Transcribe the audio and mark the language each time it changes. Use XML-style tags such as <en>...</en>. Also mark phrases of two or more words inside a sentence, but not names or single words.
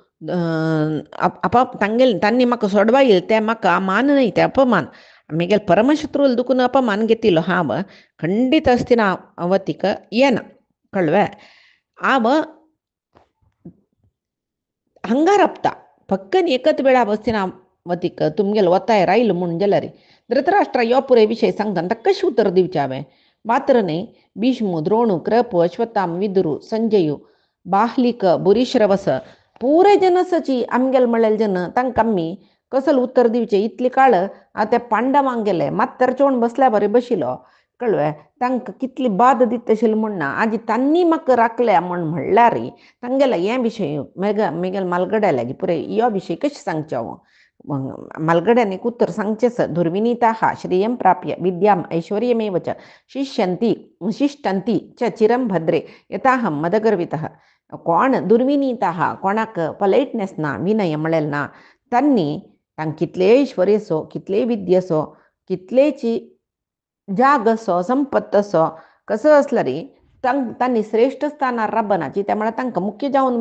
<kok>तांगेल तांणी म्हाका सोडवा येयले ते म्हाका मान न्हय ते अपमान मिगेल परमशत्रूल दुखून अपमान घेतिल्लो हांव खंडीत हस्तिनावतीक येना कळ्ळें हांव हांगा राबता फक्कन एकच वेळा हस्तिनावतीक तुमगेलो वताय रायलो म्हूण जाल्यार धृतराष्ट्रा ह्यो पुराय विशय सांगता ताका कशें उतर दिवचें हांवें मात्र न्हय भीष्म द्रोणू कृप अश्वत्थाम विदुरू संजयू बाहलिक बुरीश्रवस पुराय जनसाची आमगेल म्हणलेले जन तांकां आमी कसले उत्तर दिवचें इतले काळ हांव त्या पांडवांक गेलें मात तेरचोवन बसल्या बरें बशिलो कळ्ळें तांकां कितली बाद दिता आशिल्ली म्हूण ना आजी तांणी म्हाका राखल्या म्हूण म्हणल्यार तांगेलो हें विशय मिगेल मालगड्या लागीं पुराय ह्यो विशय कशें सांगचें हांव मालगड्यान एक उत्तर सांगचेंच</kok> <sa>दुर्विनीताः श्रियं प्राप्य विद्याम ऐश्वर्यमेव च शिष्टन्ति च चिरं भद्रे यथाहं मदगर्वितः</sa> <kok>कोण दुर्विनीताः कोणाक पोलायटनेस ना विनय म्हणलेलें ना तांणी तांकां कितले ऐश्वर्य असो कितले विद्या असो कितलेची जाग असो संपत्त असो कसो असला रे तांणी श्रेष्ठ स्थानार राबनाची त्यामुळे तांकां मुख्य जावन</kok>